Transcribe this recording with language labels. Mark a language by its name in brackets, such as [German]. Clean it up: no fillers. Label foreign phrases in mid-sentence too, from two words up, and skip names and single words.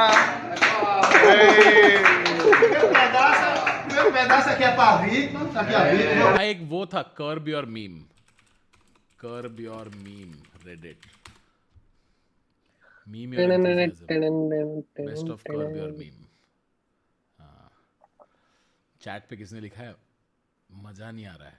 [Portuguese] Meu pedaço aqui é pra vítima, aqui é vítima. [Hindi] एक वो था [English] Curb Your Meme, Reddit meme best of Curb Your Meme. [Hindi] चैट पे किसने लिखा है मजा नहीं आ रहा है?